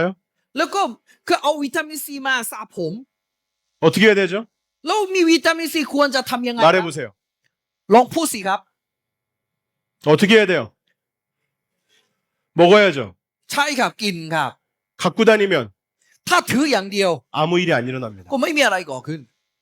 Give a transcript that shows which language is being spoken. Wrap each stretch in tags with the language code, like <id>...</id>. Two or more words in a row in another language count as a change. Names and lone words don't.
<th>แล้วก็คือเอาวิตามินซีมาสระผม</th> <ko>어떻게 해야 되죠?</ko> <th>แล้วมีวิตามินซีควรจะทำยังไงครับ</th> <ko>말해보세요.</ko> <th>ลองพูดสิครับ</th> <ko>어떻게 해야 돼요? 먹어야죠.</ko> <th>ใช่ครับกินครับ</th> <ko>갖고 다니면</ko> <th>ถ้าถืออย่างเดียว</th> <ko>아무 일이 안 일어납니다.</ko> <th>ก็ไม่มีอะไรก่อขึ้น</th>